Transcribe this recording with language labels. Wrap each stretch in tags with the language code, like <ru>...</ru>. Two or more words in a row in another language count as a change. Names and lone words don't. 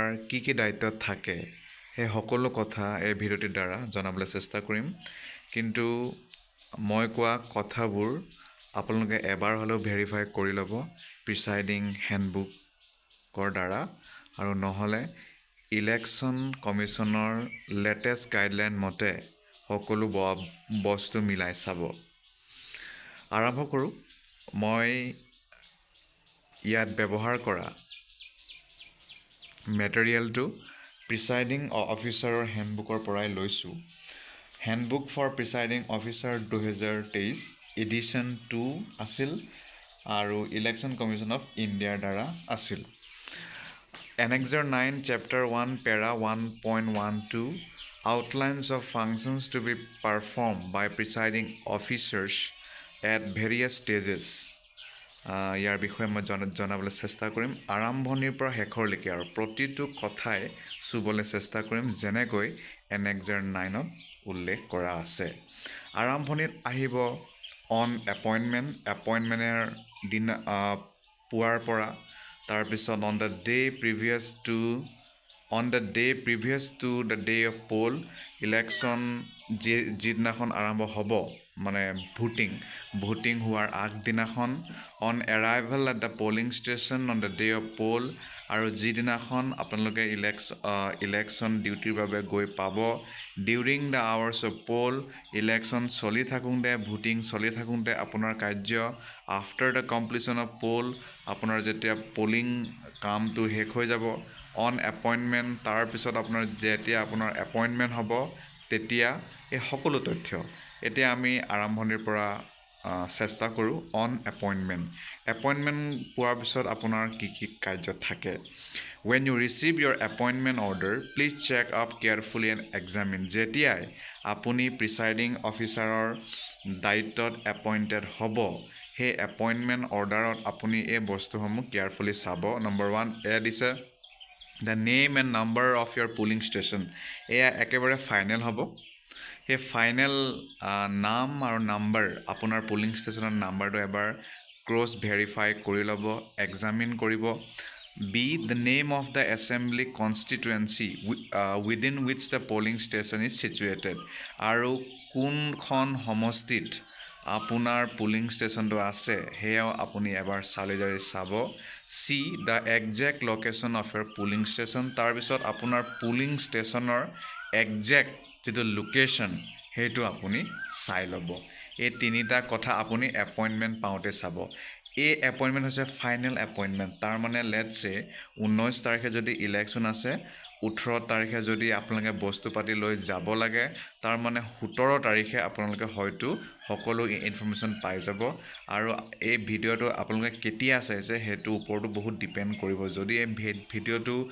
<as>কি দায়িত্ব থাকে সেই সকলো কথা এই ভিডিঅ'টিৰ দ্বাৰা জনাবলৈ চেষ্টা কৰিম কিন্তু মই কোৱা কথাবোৰ আপোনালোকে এবাৰ হ'লেও ভেৰিফাই কৰি ল'ব</as> <en>presiding handbook</en> <as>দ্বাৰা আৰু নহ'লে</as> <en>election commission latest guideline</en> <as>মতে সকলো বস্তু মিলাই চাব আৰম্ভ কৰোঁ মই ইয়াত ব্যৱহাৰ কৰা মেটেৰিয়েলটো</as> <en>presiding officer handbook</en> <as>পৰাই লৈছোঁ</as> <en>handbook for presiding officer 2023 edition 2</en> <as>আছিল আৰু</as> <en>election commission of</en> <as>ইণ্ডিয়াৰ দ্বাৰা আছিল</as> <en>Annexure 9 Chapter 1 Para 1.12 outlines of functions to be performed by presiding officers at various stages</en> <as>ইয়াৰ বিষয়ে মই জনাবলৈ চেষ্টা কৰিম আৰম্ভণিৰ পৰা শেষৰলৈকে আৰু প্ৰতিটো কথাই চুবলৈ চেষ্টা কৰিম যেনেকৈ Annexure 9ত উল্লেখ কৰা আছে আৰম্ভণিত আহিব</as> <en>on appointment</en> <as>দিনা পুৱাৰ পৰা তাৰপিছত</as> <en>on the day previous to the day of poll election</en> <as>যিদিনাখন আৰম্ভ হ'ব মানে ভোটিং হোৱাৰ আগদিনাখন</as> <en>on arrival at the polling station on the day of</en> <as>poll আৰু যিদিনাখন আপোনালোকে</as> <en>election duty</en> <as>বাবে গৈ পাব</as> <en>during the hours of poll election</en> <as>চলি থাকোঁতে ভোটিং চলি থাকোঁতে আপোনাৰ কাৰ্য</as> <en>after the completion of poll</en> <as>আপোনাৰ যেতিয়া পলিং কামটো শেষ হৈ যাব</as> <en>on appointment</en> <as>তাৰপিছত যেতিয়া আপোনাৰ এপইণ্টমেণ্ট হ'ব তেতিয়া এই সকলো তথ্য এতিয়া আমি আৰম্ভণিৰ পৰা চেষ্টা কৰোঁ</as> <en>on appointment</en> <as>পোৱাৰ পিছত আপোনাৰ কি কাৰ্য থাকে</as> <en>When you receive your appointment order, please check up carefully and examine.</en> <as>যেতিয়াই আপুনি</as> <en>presiding officer</en> <as>দায়িত্বত এপইণ্টেড হ'ব সেই এপইণ্টমেণ্ট অৰ্ডাৰত আপুনি এই বস্তুসমূহ কেয়াৰফুলি চাব নম্বৰ 1 এয়া দিছে</as> <en>the name and number of your polling station</en> <as>এয়া একেবাৰে ফাইনেল হ'ব সেই ফাইনেল নাম আৰু নাম্বাৰ আপোনাৰ</as> <en>polling station</en> <as>নাম্বাৰটো এবাৰ</as> <en>cross verify</en> <as>কৰি ল'ব এক্সামিন কৰিব B.</as> <en>The name of the assembly constituency within which the polling station is situated.</en> <as>আৰু কোনখন সমষ্টিত আপোনাৰ</as> <en>polling station</en> <as>আছে সেয়াও আপুনি এবাৰ চালি জাৰি চাব C.</as> <en>The exact location of your polling station.</en> <as>তাৰপিছত আপোনাৰ</as> <en>polling station exact</en> <as>যিটো লোকেশ্যন সেইটো আপুনি চাই ল'ব এই তিনিটা কথা আপুনি এপইণ্টমেণ্ট পাওঁতে চাব এই এপইণ্টমেণ্ট হৈছে</as> <en>final appointment</en> <as>তাৰ মানে লেটছে 19 তাৰিখে যদি ইলেকশ্যন আছে 18 তাৰিখে যদি আপোনালোকে বস্তু পাতি লৈ যাব লাগে তাৰ মানে 17 তাৰিখে আপোনালোকে হয়তো সকলো ইনফৰমেশ্যন পাই যাব আৰু এই ভিডিঅ'টো আপোনালোকে কেতিয়া চাইছে সেইটো ওপৰতো বহুত ডিপেণ্ড কৰিব যদি এই ভিডিঅ'টো</as>